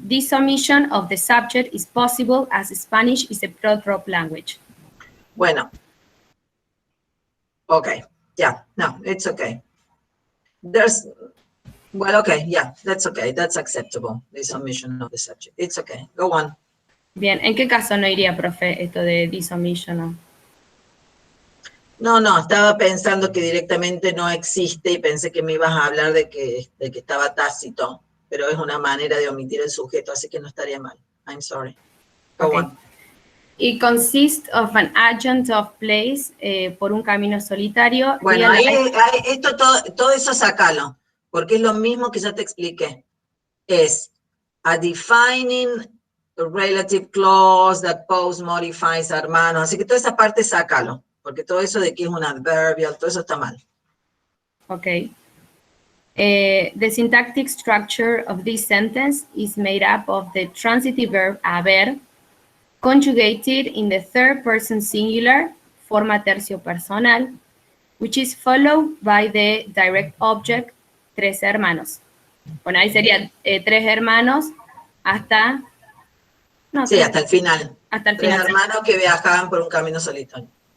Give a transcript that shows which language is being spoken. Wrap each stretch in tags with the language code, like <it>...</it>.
<en>This omission of the subject is possible as Spanish is a pro-drop language. Bueno. Okay. Yeah. No, it's okay. Well, okay. Yeah, that's okay. That's acceptable. This omission of the subject. It's okay. Go on.</en> <es>Bien. ¿En qué caso no iría, profe, esto de</es> <en>this omission?</en> <es>No, estaba pensando que directamente no existe y pensé que me ibas a hablar de que estaba tácito, pero es una manera de omitir el sujeto, así que no estaría mal.</es> <en>I'm sorry. Go on. It consists of an adjunct of place</en> <es>por un camino solitario. Bueno, esto todo eso sácalo, porque es lo mismo que ya te expliqué. Es</es> <en>a defining relative clause that post modifies</en> <es>hermano, así que toda esa parte sácalo. Porque todo eso de que es un adverbial, todo eso está mal.</es> <en>Okay. The syntactic structure of this sentence is made up of the transitive verb haber, conjugated in the third person singular,</en> <es>forma tercio personal,</es> <en>which is followed by the direct object,</en> <es>3 hermanos. Bueno, ahí sería 3 hermanos hasta... No, sí, hasta el final. Hasta el 3 final. hermanos que viajaban por un camino solitario.</es>